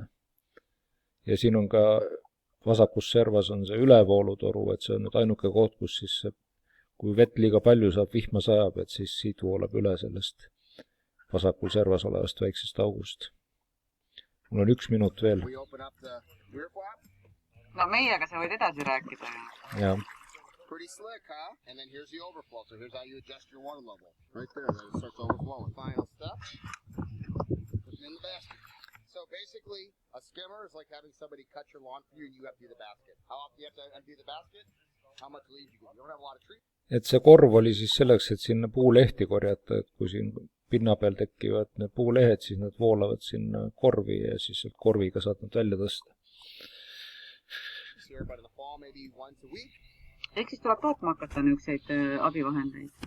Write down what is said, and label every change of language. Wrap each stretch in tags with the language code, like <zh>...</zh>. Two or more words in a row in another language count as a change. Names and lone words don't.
<et>Ja siin on ka vasakus servas on see ülevoolutoru, et see on nüüd ainuke koht, kus siis kui vett liiga palju saab, vihma sajab, et siis siit voolab üle sellest vasakul servas olevast väiksest august. Mul on 1 minut veel. No meiega sa võid edasi rääkida. Jah.</et> <en>Pretty slick, huh? And then here's the overflow. So here's how you adjust your water level. Right there, then it starts overflowing. Final step. Put it in the basket. So basically, a skimmer is like having somebody cut your lawn for you and you empty the basket. How often do you have to empty the basket? How much leaves you get? You don't have a lot of trees.</en> <et>Et see korv oli siis selleks, et sinna puulehti korjata, et kui siin pinna peal tekivad need puulehed, siis nad voolavad sinna korvi ja siis korviga saad nad välja tõsta. ehk siis tuleb tootma hakata niisuguseid abivahendeid.</et>